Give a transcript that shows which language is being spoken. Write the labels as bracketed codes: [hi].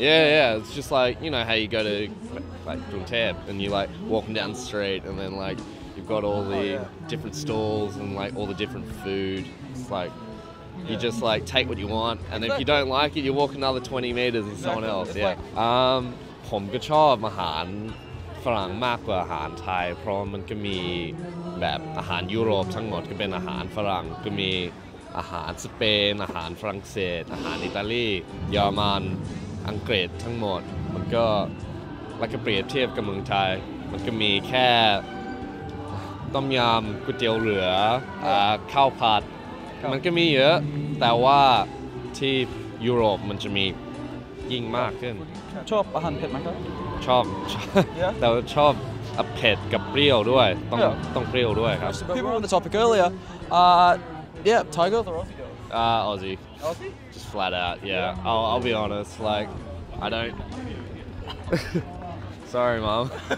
[en] Yeah, it's just like, you know how you go to like Krung Tep and you like walking down the street and then like you've got all the different stalls and like all the different food. It's like you just like take what you want, and if you don't like it, you walk another 20 meters and someone else. It's Yeah. [th] ผมก็ชอบอาหารฝรั่งมากกว่าอาหารไทยเพราะมันก็มีแบบอาหารยุโรปทั้งหมดก็เป็นอาหารฝรั่งก็มีอาหารสเปนอาหารฝรั่งเศสอาหารอิตาลีเยอรมันอังกฤษทั้งหมดมันก็แล้วก็เปรียบเทียบกับเมืองไทยมันก็มีแค่ต้มยำก๋วยเตี๋ยวเหลือข้าวผัดมันก็มีเยอะแต่ว่าที่ยุโรปมันจะมียิ่งมากขึ้น ชอบอาหารเผ็ดไหมครับ ชอบ [en] Yeah. [th] แต่ว่าชอบเผ็ดกับเปรี้ยวด้วยต้องเปรี้ยวด้วยครับ [en] People were on the topic earlier. Yeah, Thai girls or Aussie girls? Aussie. Aussie? Just flat out, yeah. I'll be honest, like, I don't... Sorry, Mum.